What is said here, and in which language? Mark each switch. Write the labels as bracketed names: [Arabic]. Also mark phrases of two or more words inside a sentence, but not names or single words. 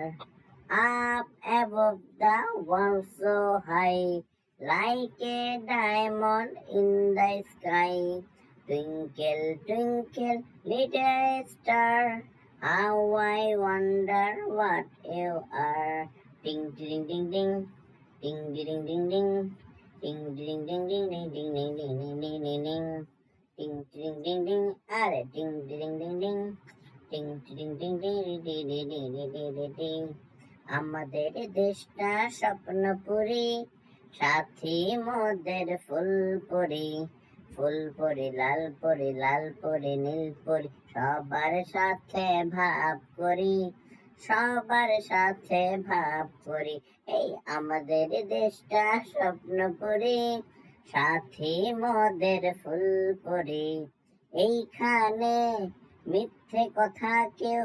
[English] Up above the world so high, like a diamond in the sky. Twinkle, twinkle, little star, how I wonder what you are. Ding, ding, ding, ding, ding, ding, ding, ding. Ding ding ding ding ding ding ding ding ding ding ding ding ding ding ding ding আরে ding ding ding ding ding ding ding ding ding ding ding ding ding ding [Bangla] আমাদের দেশটা স্বপ্নপুরী সাথী মোদের ফুলপুরি ফুলপুরি লালপুরি নীলপুরি সবার সাথে ভাব করি সবার সাথে ভাব করি এই আমাদের দেশটা স্বপ্নপুরী সাথী মোদের ফুলপুরি এইখানে মিথ্যে কথা কেউ